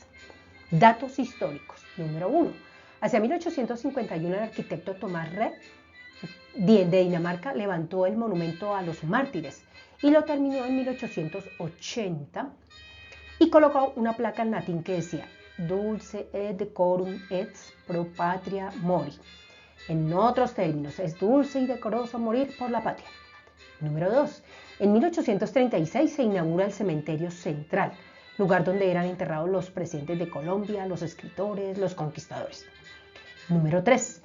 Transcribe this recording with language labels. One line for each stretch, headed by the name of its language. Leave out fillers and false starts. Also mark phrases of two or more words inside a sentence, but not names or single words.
Spanish: Datos históricos. Número 1. Hacia 1851 el arquitecto Tomás Red de Dinamarca levantó el monumento a los mártires y lo terminó en 1880 y colocó una placa en latín que decía
Latin: Dulce et decorum et pro patria mori.
Spanish: En otros términos, es dulce y decoroso morir por la patria. Número 2. En 1836 se inaugura el Cementerio Central, lugar donde eran enterrados los presidentes de Colombia, los escritores, los conquistadores. Número 3.